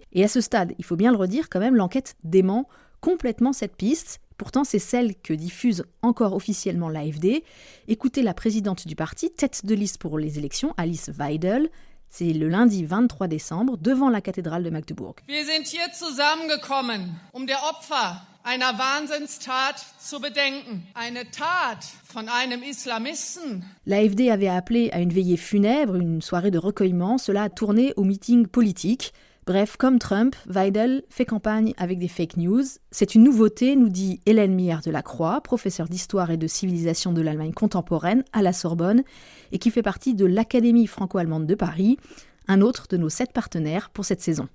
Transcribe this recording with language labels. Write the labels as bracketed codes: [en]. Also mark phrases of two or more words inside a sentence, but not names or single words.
[fr] Et à ce stade, il faut bien le redire quand même, l'enquête dément complètement cette piste. Pourtant, c'est celle que diffuse encore officiellement l'AfD. Écoutez la présidente du parti, tête de liste pour les élections, Alice Weidel. C'est le lundi 23 décembre, devant la cathédrale de Magdebourg. [de] Wir sind hier zusammengekommen, der Opfer einer Wahnsinnstat zu bedenken. Eine Tat von einem Islamisten. [fr] L'AfD avait appelé à une veillée funèbre, une soirée de recueillement. Cela a tourné au meeting politique. Bref, comme Trump, Weidel fait campagne avec des [en] fake news. [fr] C'est une nouveauté, nous dit Hélène Mihière-Delacroix, professeure d'histoire et de civilisation de l'Allemagne contemporaine à la Sorbonne et qui fait partie de l'Académie franco-allemande de Paris, un autre de nos 7 partenaires pour cette saison.